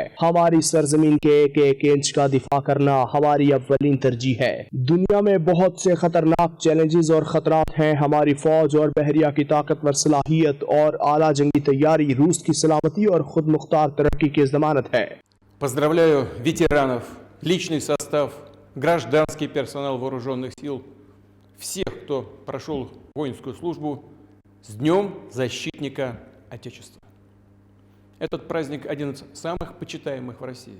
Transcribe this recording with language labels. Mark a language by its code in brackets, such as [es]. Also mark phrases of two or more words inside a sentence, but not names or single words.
[ur] ہماری سرزمین کے ایک ایک انچ کا دفاع کرنا ہماری اولین ترجیح ہے. دنیا میں بہت سے خطرناک چیلنجز اور خطرات ہیں. ہماری فوج اور بحریہ کی طاقتور صلاحیت اور اعلیٰ جنگی تیاری روس کی سلامتی اور خود مختار ترقی کی ضمانت ہے है। [ru] Поздравляю ветеранов, личный состав, гражданский персонал вооруженных сил, всех, кто прошел воинскую службу с Днем Защитника Отечества. Этот праздник один из самых почитаемых в России.